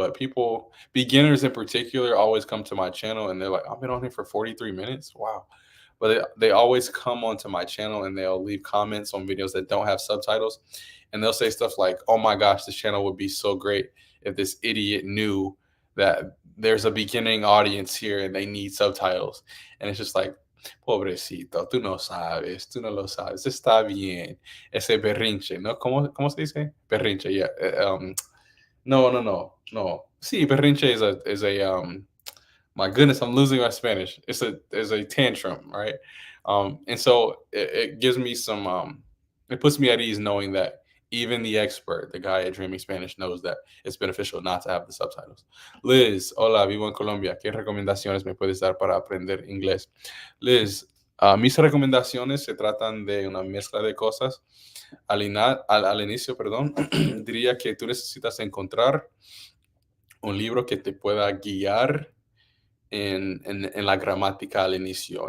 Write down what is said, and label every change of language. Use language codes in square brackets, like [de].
[en] But beginners in particular, always come to my channel and they're like, I've been on here for 43 minutes. Wow. But they always come onto my channel and they'll leave comments on videos that don't have subtitles. And they'll say stuff like, oh my gosh, this channel would be so great if this idiot knew that there's a beginning audience here and they need subtitles. [es] And it's just like, pobrecito, tú no sabes, tú no lo sabes, está bien, ese berrinche, ¿no? ¿Cómo se dice? Berrinche, yeah. No. [en] Sí, berrinche is a my goodness, I'm losing my Spanish. It's a tantrum, right? And so it gives me it puts me at ease knowing that even the expert, the guy at Dreaming Spanish, knows that it's beneficial not to have the subtitles. [es] Liz, hola, vivo en Colombia. ¿Qué recomendaciones me puedes dar para aprender inglés? Liz, mis recomendaciones se tratan de una mezcla de cosas. Al inicio, perdón, diría que tú necesitas encontrar un libro que te pueda guiar en la gramática al inicio.